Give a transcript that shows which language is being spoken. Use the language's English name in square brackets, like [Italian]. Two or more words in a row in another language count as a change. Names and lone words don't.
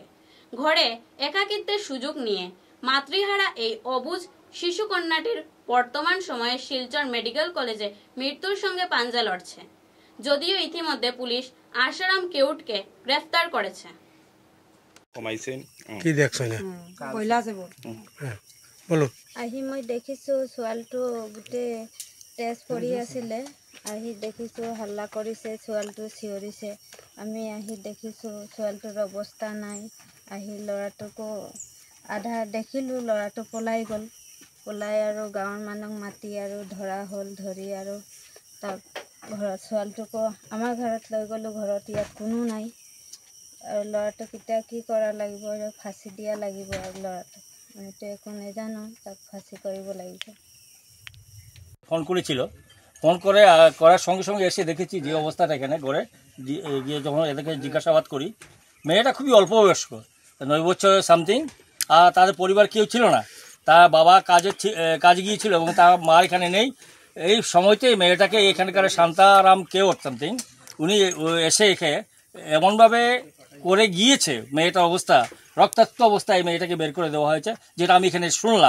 [Bangla] ঘরে একাকিত্বের সুযোগ নিয়ে মাতৃহারা এই অবুঝ শিশু কন্যাটির বর্তমান সময়ে শিলচর মেডিকেল কলেজে মৃত্যুর সঙ্গে পাঞ্জা লড়ছে। যদিও ইতিমধ্যে পুলিশ আশারাম কেউটকে গ্রেফতার করেছে। কি দেখছ না বলো। [Assamese] আহি মই দেখিছো ছোৱালীটো গোটে তেজ পৰি আছিলে। আহি দেখিছো হাল্লা কৰিছে, ছোৱালীটো চিঞৰিছে। আমি আহি দেখিছো ছোৱালীটোৰ অৱস্থা নাই। আহি ল'ৰাটোকো আধা দেখিলো, ল'ৰাটো পলাই গ'ল। পলাই আৰু গাঁৱৰ মানুহক মাতি আৰু ধৰা হ'ল। ধৰি আৰু তাক ঘৰত ছোৱালীটোকো আমাৰ ঘৰত লৈ গ'লো। ঘৰত ইয়াত কোনো নাই। আৰু ল'ৰাটোক এতিয়া কি কৰা লাগিব, ফাঁচি দিয়া লাগিব। আৰু ল'ৰাটোক আমিতো একো নাজানো, তাক ফাঁসি কৰিব লাগিব। [Bangla] ফোন করেছিল, ফোন করে করার সঙ্গে সঙ্গে এসে দেখেছি যে অবস্থাটা এখানে ঘরে গিয়ে যখন এদেরকে জিজ্ঞাসাবাদ করি, মেয়েটা খুবই অল্প বয়স্ক, 9 বছর সামথিং। আর তাদের পরিবার কেউ ছিল না, তার বাবা কাজে গিয়েছিল এবং তার মা এখানে নেই। এই সময়তেই মেয়েটাকে এখানকার শান্তারাম কেউ সামথিং উনি এসে এমনভাবে করে গিয়েছে, মেয়েটার অবস্থা রক্তাক্ত অবস্থায় মেয়েটাকে বের করে দেওয়া হয়েছে, যেটা আমি এখানে শুনলাম।